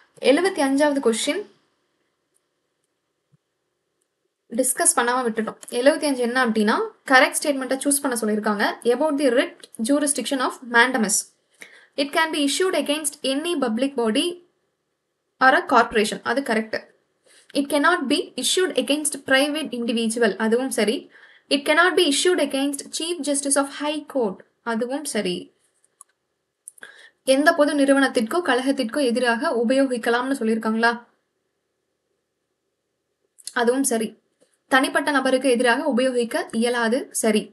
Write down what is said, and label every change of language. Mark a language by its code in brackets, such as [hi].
[ta] 75வது question discuss பண்ணாம விட்டுட்டோம். 75 என்ன அப்படின்னா கரெக்ட் ஸ்டேட்மெண்ட்டை சூஸ் பண்ண சொல்லியிருக்காங்க. [en] About the writ jurisdiction of mandamus. It can be issued against any public body or a corporation. [ta] அது correct. [en] It cannot be issued against private individual. [ta] அதுவும் சரி. [en] It cannot be issued against chief justice of high court. [ta] அதுவும் சரி. எந்த பொது நிறுவனத்திற்கோ கழகத்திற்கோ எதிராக உபயோகிக்கலாம்னு சொல்லியிருக்காங்களா? அதுவும் சரி. தனிப்பட்ட நபருக்கு எதிராக உபயோகிக்க இயலாது. சரி.